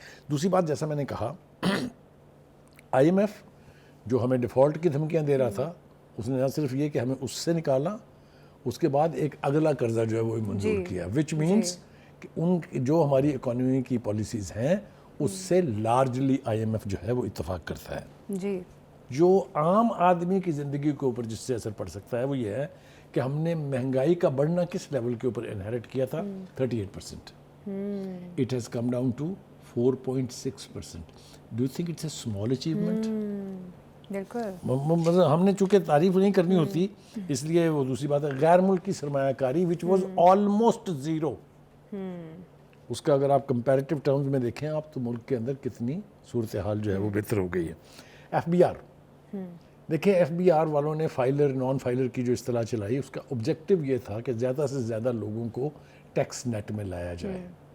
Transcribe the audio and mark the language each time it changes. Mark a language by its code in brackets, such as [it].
[ur] دوسری بات، جیسا میں نے کہا، آئی ایم ایف جو ہمیں ڈیفالٹ کی دھمکیاں دے رہا تھا، اس نے نہ صرف یہ کہ ہمیں اس سے نکالا، اس کے بعد ایک اگلا قرضہ جو ہے وہ منظور کیا، [en] which means [ur] کہ ان جو ہماری اکانومی کی پالیسیز ہیں اس سے لارجلی آئی ایم ایف جو ہے وہ اتفاق کرتا ہے. جی. جو عام آدمی کی زندگی کے اوپر جس سے اثر پڑ سکتا ہے وہ یہ ہے کہ ہم نے مہنگائی کا بڑھنا کس لیول کے اوپر انہیرٹ کیا تھا؟ 38%. [en] It has come down to 4.6%. Do you think it's a small achievement? [ur] بالکل. ہم نے چونکہ تعریف نہیں کرنی ہوتی اس لیے وہ دوسری بات ہے. غیر ملکی سرمایہ کاری [en] which was almost zero. [ur] اس کا اگر آپ کمپیریٹیو ٹرمز میں دیکھیں آپ تو ملک کے اندر کتنی صورتحال جو ہے وہ بہتر ہو گئی ہے. ایف بی آر دیکھیں، ایف بی آر والوں نے فائلر نان فائلر کی جو اصطلاح چلائی، اس کا آبجیکٹیو یہ تھا کہ زیادہ سے زیادہ لوگوں کو ٹیکس نیٹ میں لایا جائے.